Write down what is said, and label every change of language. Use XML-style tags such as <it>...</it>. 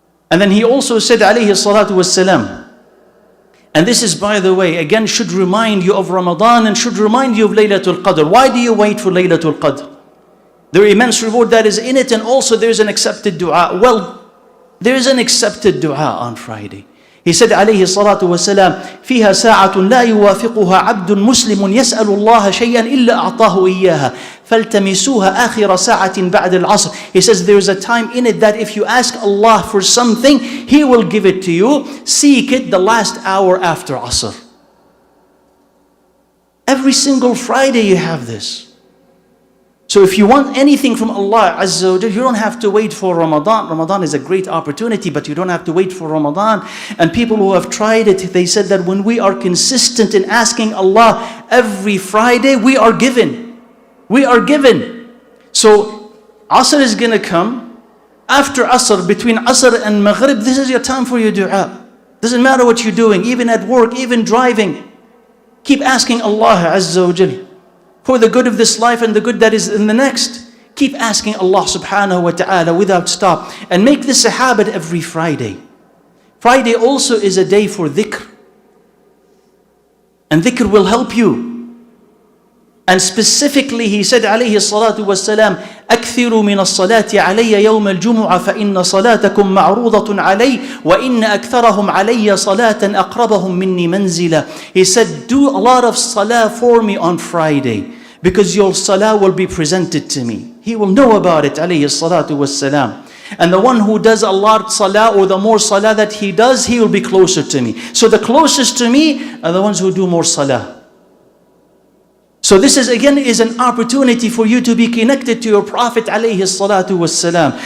<en>And then he also said, alayhi salatu wasalam, and this is, by the way, again, should remind you of Ramadan and should remind you of Laylatul Qadr. Why do you wait for Laylatul Qadr? There is immense reward that is in it, and also there is an accepted dua. Well, there is an accepted dua on Friday. He said,</en> <ar>عليه الصلاة والسلام, فيها ساعة لا يوافقها عبد مسلم يسأل الله شيئا إلا أعطاه إياها فالتمسوها آخر ساعة بعد العصر.</ar> <en>He says there is a time in it that if you ask Allah for something, He will give it to you. Seek it the last hour after Asr. Every single Friday you have this. So if you want anything from Allah Azza wa Jal, you don't have to wait for Ramadan. Ramadan is a great opportunity, but you don't have to wait for Ramadan. And people who have tried it, they said that when we are consistent in asking Allah every Friday, we are given. We are given. So Asr is going to come. After Asr, between Asr and Maghrib, this is your time for your dua. Doesn't matter what you're doing, even at work, even driving. Keep asking Allah Azza wa Jal for the good of this life and the good that is in the next. Keep asking Allah subhanahu wa ta'ala without stop. And make this a habit every Friday. Friday also is a day for dhikr. And dhikr will help you. And specifically he said alayhi salatu wassalam,</en> <ar>أكثروا من الصلاة علي يوم الجمعة فإن صلاتكم معروضة علي وإن أكثرهم علي صلاة أقربهم مني منزلا.</ar> <en>He said, do a lot of salah for me on Friday, because your salah will be presented to me. He will know about it, alayhi salatu wassalam. And the one who does a lot salah, or the more salah that he does, he will be closer to me. So the closest to me are the ones who do more salah. So this is again is an opportunity for you to be connected to your Prophet alayhi salatu wassalam.</en>